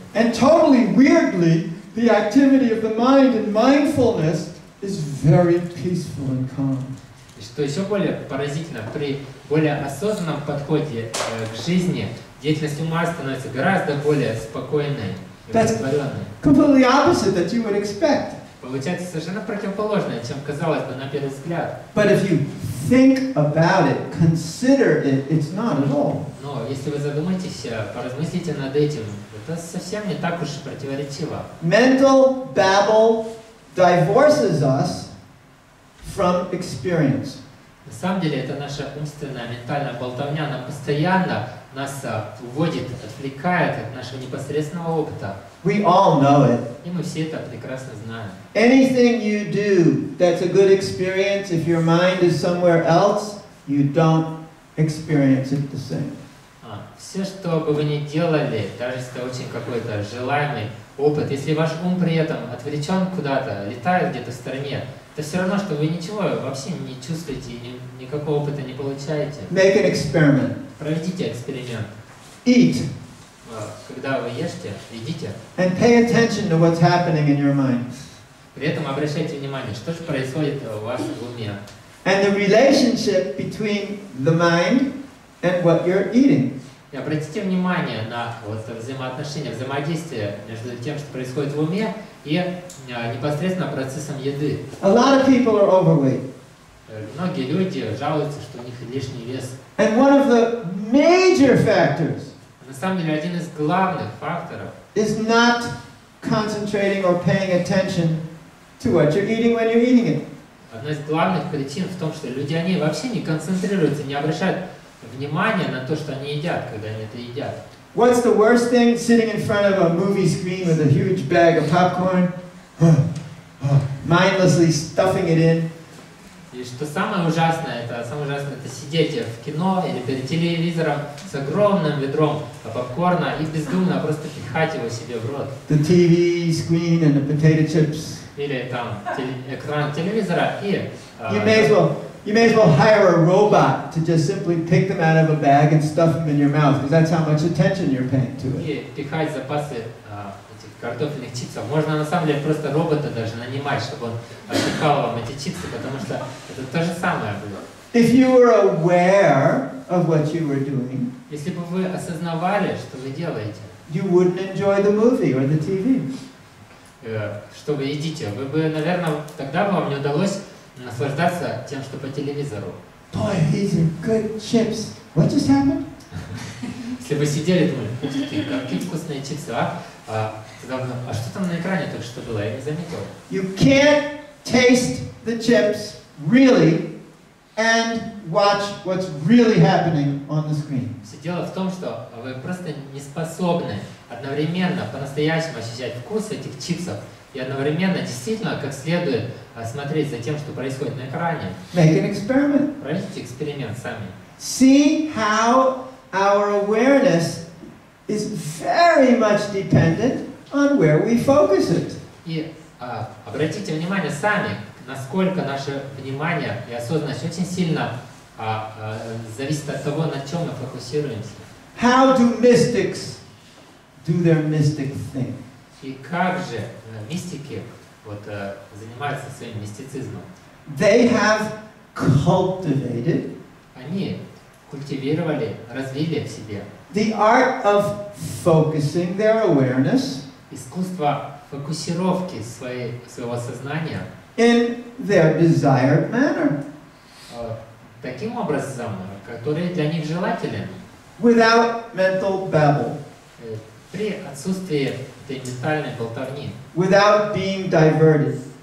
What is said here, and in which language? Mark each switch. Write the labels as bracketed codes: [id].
[en] And totally weirdly, the activity of the mind in mindfulness is very peaceful and calm. [ru] И что еще более поразительно, при более осознанном подходе к жизни, деятельность ума становится гораздо более спокойной и удовлетворенной. [en] Completely opposite that you would expect. [ru] Получается совершенно противоположное, чем казалось бы на первый взгляд. [en] But if you think about it, consider it, it's not at all. [ru] Но если вы задумаетесь, поразмыслите над этим, это совсем не так уж противоречиво. [en] Mental babble divorces us from experience. [ru] На самом деле это наша умственная, ментальная болтовня, она постоянно нас уводит, отвлекает от нашего непосредственного опыта. [en] We all know it. [ru] И мы все это прекрасно знаем. [en] Anything you do that's a good experience, if your mind is somewhere else, you don't experience it the same. [ru] Все, что бы вы ни делали, даже если это очень какой-то желаемый опыт, если ваш ум при этом отвлечен куда-то, летает где-то в стороне, это все равно, что вы ничего вообще не чувствуете, никакого опыта не получаете. [en] Make an experiment. [ru] Проведите эксперимент. [en] Eat. [ru] Когда вы ешьте, едите. [en] And pay attention to what's happening in your mind. [ru] При этом обращайте внимание, что же происходит у вас в уме. [en] And the relationship between the mind and what you're eating. [ru] И обратите внимание на вот взаимоотношения, взаимодействие между тем, что происходит в уме, и непосредственно процессом еды. [en] A lot of people are overweight. [ru] Многие люди жалуются, что у них лишний вес. [en] And one of the major factors [ru] На самом деле один из главных факторов [en] is not concentrating or paying attention to what you're eating when you're eating it. [ru] Одна из главных причин в том, что люди, они вообще не концентрируются, не обращают внимания на то, что они едят, когда они это едят. [en] What's the worst thing? Sitting in front of a movie screen with a huge bag of popcorn, mindlessly stuffing it in. [ru] И что самое ужасное, это сидеть в кино или перед телевизором с огромным ведром попкорна и бездумно просто пихать его себе в рот. [en] The TV screen and the potato chips. [ru] Или там экран телевизора и... [en] You may as well hire a robot to just simply pick them out of a bag and stuff them in your mouth, because that's how much attention you're paying to it. [ru] И пихать запасы этих картофельных чипсов. Можно на самом деле просто робота даже нанимать, чтобы он пихал вам эти чипсы, потому что это то же самое было. [en] If you were aware of what you were doing, [ru] если бы вы осознавали, что вы делаете, [en] you wouldn't enjoy the movie or the TV. [ru] Что вы едите, вы бы, наверное, тогда бы вам не удалось наслаждаться тем, что по телевизору. [en] Boy, these are good chips. What just happened? [ru] Если вы сидели и думали, какие вкусные чипсы, а что там на экране только что было, я не заметил. [en] You can't taste the chips really and watch what's really happening on the screen. [ru] Все дело в том, что вы просто не способны одновременно по-настоящему ощущать вкус этих чипсов и одновременно действительно как следует смотреть за тем, что происходит на экране. [en] Make an experiment. [ru] Проведите эксперимент сами. [en] See how our awareness is very much dependent on where we focus it. [ru] И обратите внимание сами, насколько наше внимание и осознанность очень сильно зависит от того, на чем мы фокусируемся. [en] How do mystics do their mystic thing? [ru] И как же мистики занимаются своим мистицизмом? [en] They have cultivated [ru] Они культивировали, развили в себе [en] the art of focusing their awareness [ru] искусство фокусировки своего сознания [en] in their desired manner, [ru] таким образом, который для них желателен, [en] without mental babble, [ru] при отсутствии этой ментальной болтовни, [en] without being diverted.